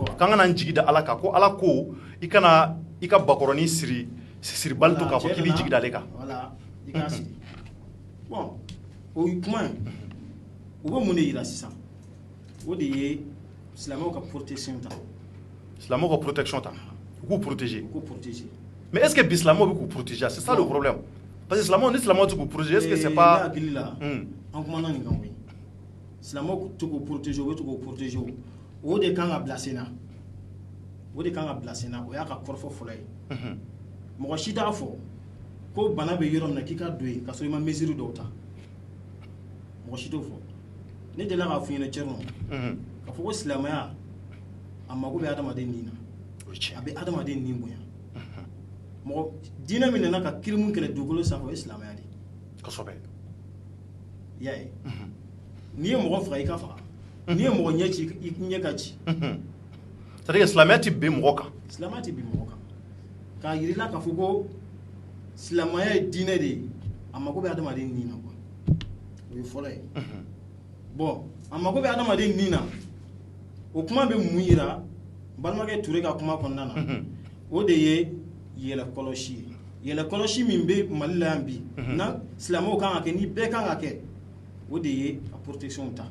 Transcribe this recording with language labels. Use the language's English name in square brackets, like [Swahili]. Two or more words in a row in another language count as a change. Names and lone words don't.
[Bambara] k'an kana n jigi da Ala kan ko Ala ko i kana i ka bakɔrɔni siribali to k'a fɔ k'i b'i jigi da ale kan voilà i k'a siri bon o ye kuma ye u bɛ mun de yira sisan o de ye silamɛw ka protection ta silamɛw ka [French] protection [Bambara] ta u k'u [French] protéger mais est ce que [Bambara] bi silamɛw bɛ k'u [French] protéger c'est ça le problème parce que [Bambara] silamɛw ni silamɛw tɛ k'u [French] protéger est ce que c'est pas [Bambara] ne hakili la an kumana nin kan koyi silamɛw tɛ k'u protéger u bɛ to k'u protéger o de kan ka bila sen na o de kan ka bila sen na o y'a ka kɔrɔfɔ fɔlɔ ye mɔgɔ si t'a fɔ ko bana bɛ yɔrɔ min na k'i ka don yen ka sɔrɔ i ma mesure dɔw ta mɔgɔ si t'o fɔ ne de la k'a fɔ ɲɛna cɛrno k'a fɔ ko silamɛya a mago bɛ adamaden nin na a bɛ adamaden nin bonya mɔgɔ diinɛ min nana ka kirimu kɛlɛ dugukolo sanfɛ o ye silamɛya de kosɛbɛ i y'a ye n'i ye mɔgɔ faga i ka faga n'i ye mɔgɔ ɲɛ ci i ɲɛ ka ci [French] c'est-à-dire que [Bambara] silamɛya tɛ bin mɔgɔ kan silamɛya tɛ bin mɔgɔ kan k'a yirila k'a fɔ ko silamɛya ye diinɛ de ye a mago bɛ adamaden nin na quoi o ye fɔlɔ ye bon a mago bɛ adamaden nin na o kuma bɛ mun yira balimakɛ Ture ka kuma kɔnɔna na o de ye yɛlɛkɔlɔsi ye yɛlɛkɔlɔsi min bɛ Mali la yan bi na silamɛw kan ka kɛ ni bɛɛ kan ka kɛ o de ye a protection ta